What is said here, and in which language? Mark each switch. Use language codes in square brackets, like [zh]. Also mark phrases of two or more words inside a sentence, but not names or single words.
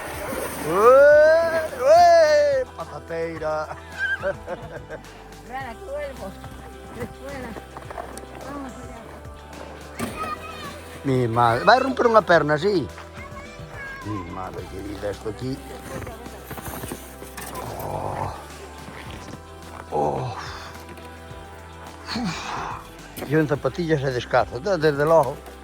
[gl] Ué, patateira. [es] Rana, que vuelvo. Después. Vamos allá. Mi madre, [gl] vai romper unha perna así. [es] Mi madre querida, esto aquí. Yo en zapatillas [gl] e descalzo, desde logo.